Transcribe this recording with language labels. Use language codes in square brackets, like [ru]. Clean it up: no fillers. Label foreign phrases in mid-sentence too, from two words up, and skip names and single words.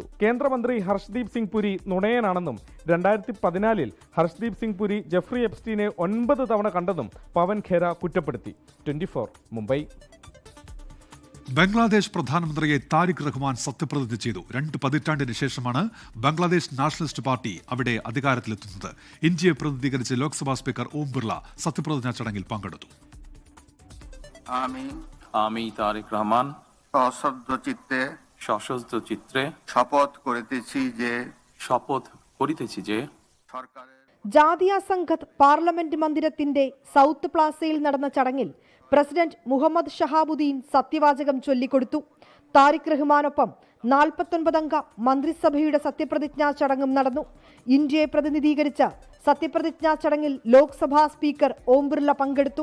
[ml] കേന്ദ്രമന്ത്രി ഹർഷ്ദീപ് സിംഗ് പുരി നുണയനാണെന്നും 2014 ഹർഷ്ദീപ് സിംഗ് പുരി ജെഫ്രി എപ്സ്റ്റീനെ 9 തവണ കണ്ടെന്നും പവൻ ഖേര കുറ്റപ്പെടുത്തി. 24 മുംബൈ. ബംഗ്ലാദേശ് പ്രധാനമന്ത്രിയെ താരിഖ് റഹ്മാൻ സത്യപ്രതിജ്ഞ ചെയ്തു. 2 പതിറ്റാണ്ടിന് ശേഷമാണ് ബംഗ്ലാദേശ് നാഷണലിസ്റ്റ് പാർട്ടി അവിടെ അധികാരത്തിലെത്തുന്നത്. ഇന്ത്യയെ പ്രതിനിധീകരിച്ച് ലോക്സഭാ സ്പീക്കർ ഓം ബിർള സത്യപ്രതിജ്ഞാ ചടങ്ങിൽ പങ്കെടുത്തു. [bn] আমি তারেক রহমান সশস্ত্র চিত্রে শপথ করিতেছি যে [ml] ജാതിയ സംഘത്ത് പാർലമെന്റ് മന്ദിരത്തിന്റെ സൗത്ത് പ്ലാസയിൽ നടന്ന ചടങ്ങിൽ പ്രസിഡന്റ് മുഹമ്മദ് ഷഹാബുദ്ദീൻ സത്യവാചകം ചൊല്ലിക്കൊടുത്തു. താരിഖ് റഹ്മാനൊപ്പം 49 അംഗ മന്ത്രിസഭയുടെ സത്യപ്രതിജ്ഞാ ചടങ്ങും നടന്നു. ഇന്ത്യയെ പ്രതിനിധീകരിച്ച് സത്യപ്രതിജ്ഞാ ചടങ്ങിൽ ലോക്സഭാ സ്പീക്കർ ഓം ബിർള പങ്കെടുത്തു.